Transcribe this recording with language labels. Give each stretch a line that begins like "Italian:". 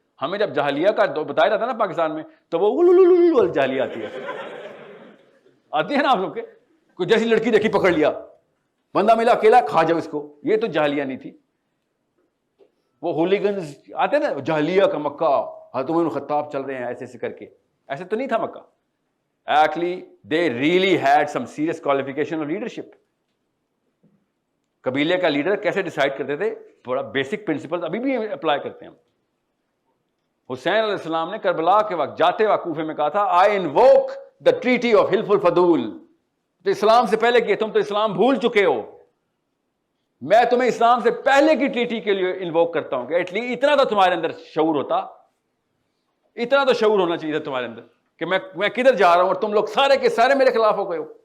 Urdu: ہمیں جب جاہلیہ کا بتایا جاتا ہے نا پاکستان میں تو وہ جاہلیہ آتی ہے نا آپ لوگ کے. کوئی جیسی لڑکی دیکھی پکڑ لیا, بندہ ملا اکیلا کھا جاؤ اس کو. یہ تو جاہلیہ نہیں تھی. وہ ہولیگنز آتے نا جاہلیہ کا مکہ, حضرت عمر بن خطاب چل رہے ہیں ایسے ایسے کر کے, ایسے تو نہیں تھا مکہ.
English: Actually, they really had some serious qualification of leadership.
Urdu: قبیلے کا لیڈر کیسے ڈیسائیڈ کرتے تھے, بڑا بیسک پرنسپل ابھی بھی اپلائی کرتے ہیں ہم. حسین علیہ السلام نے کربلا کے وقت جاتے وقت کوفے میں کہا تھا
English: I invoke the treaty of Hilf al-Fudul.
Urdu: تو اسلام سے پہلے کی تم تو اسلام بھول چکے ہو, میں تمہیں اسلام سے پہلے کی ٹریٹی کے لیے انووک کرتا ہوں کہ ایٹ لیسٹ اتنا تو تمہارے اندر شعور ہوتا, اتنا تو شعور ہونا چاہیے تھا تمہارے اندر کہ میں کدھر جا رہا ہوں اور تم لوگ سارے کے سارے میرے خلاف ہو گئے ہو.